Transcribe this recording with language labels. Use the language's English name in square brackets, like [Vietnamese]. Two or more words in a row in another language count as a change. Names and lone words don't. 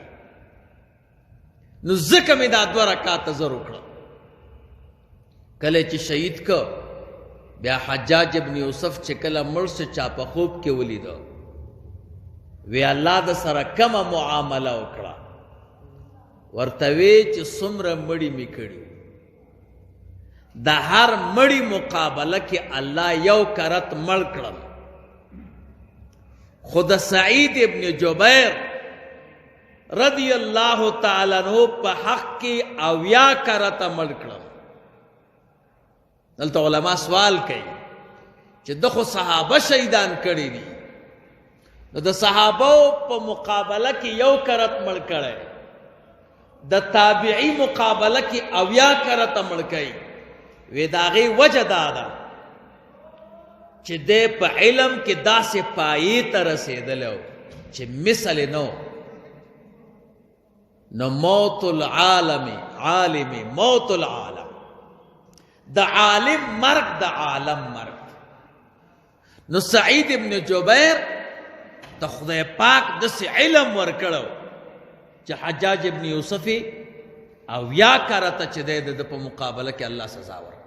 [Pashto] نو ځکه مې دا 2 رکعات زر وکړه کله چې شهید کو بیا حجاج ابن یوسف چې کله مړ شو چا په خوب کې ولیدو وی الله د سره کومه معامله وکړه ورته وی چې څومره مړی مې کړي د هر مړی مقابله کې الله یو کرت مړ کړل خود سعید ابن جبیر [Arabic] رضی اللہ تعالی عنہ [Pashto] په حق کې 80 کرت مړ کړل دلته علما سوال کوي چې دغه صحابه شهیدان کړي دي نو د صحابه په مقابله کې یو کرت مړ کړي د تابعی مقابله کې 80 کرت مړ کړي وې داغه وجه دا ده چې دی په علم کې داسې پایې ته رسېدلی چې مثل نو نو [Arabic] موت العالم موت العالم [Pashto] د عالم مرگ د عالم مرگ. نو سعید ابن جبیر ته خدای پاک داسې علم ورکړو چې حجاج ابن یوسف او یا کرته چې دی د په مقابله کې الله سزا ورکړه.